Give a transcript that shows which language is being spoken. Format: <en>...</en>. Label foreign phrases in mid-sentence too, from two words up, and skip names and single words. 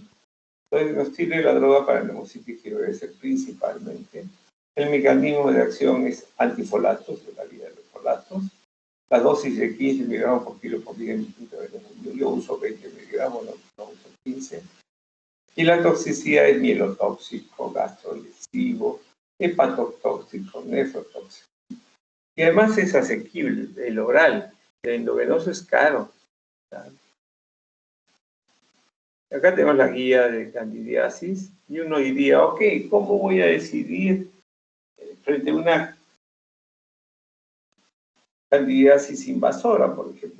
<es>Entonces nos sirve la droga para neumocitis girovese principalmente. El mecanismo de acción es antifolatos, de la vía de los folatos. La dosis de 15 miligramos por kilo por día. Yo uso 20 miligramos, no uso 15. Y la toxicidad es mielotóxico, gastrolesivo, hepatotóxico, nefrotóxico. Y además es asequible, el oral, el endovenoso es caro. Acá tenemos la guía de candidiasis y uno diría, ok, ¿cómo voy a decidir frente a una candidiasis invasora, por ejemplo?</es>